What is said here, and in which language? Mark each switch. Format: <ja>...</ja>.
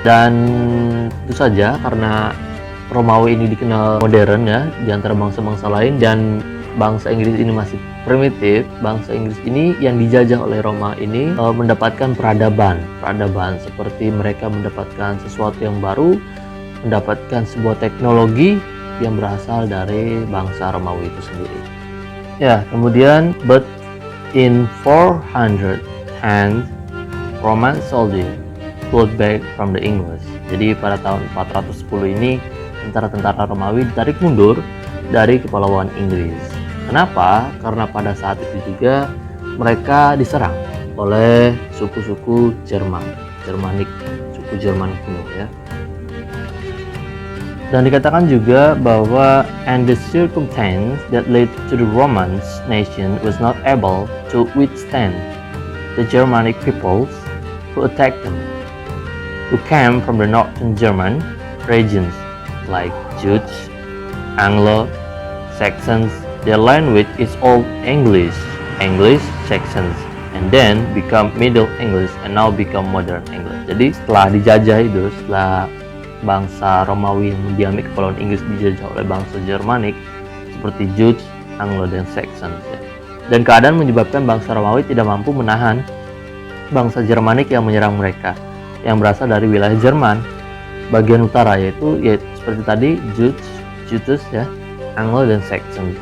<id>Dan tentu saja karena Romawi ini dikenal modern, ya, di antara bangsa-bangsa lain, dan bangsa Inggris ini masih primitif, bangsa Inggris ini yang dijajah oleh Roma ini mendapatkan peradaban seperti mereka mendapatkan sesuatu yang baru, mendapatkan sebuah teknologi yang berasal dari bangsa Romawi itu sendiri. Ya, kemudian</id> <en>but in 410 Roman soldier pulled back from the English. Jadi pada tahun 410 ini tentara-tentara Romawi ditarik mundur dari Kepulauan Inggris. Kenapa? Karena pada saat itu juga mereka diserang oleh suku-suku Germanik, suku Jerman kuno, ya.</en> <id>Dan dikatakan juga bahwa</id> <en>and the circumstance that led to the Roman nation was not able to withstand the Germanic peoples who attacked them, who came from the northern German regions like Jutes, Anglo-Saxons. Their language is Old English, Saxons, and then become Middle English and now become Modern English.</en> <id>Jadi setelah dijajah itu, setelah bangsa Romawi yang mendiami Kepulauan Inggris dijajah oleh bangsa Germanik seperti Jutes, Anglo, dan Saxons, ya. Dan keadaan menyebabkan bangsa Romawi tidak mampu menahan bangsa Germanik yang menyerang mereka, yang berasal dari wilayah Jerman bagian utara, yaitu seperti tadi Jutes, ya, Anglo, dan Saxon.</id>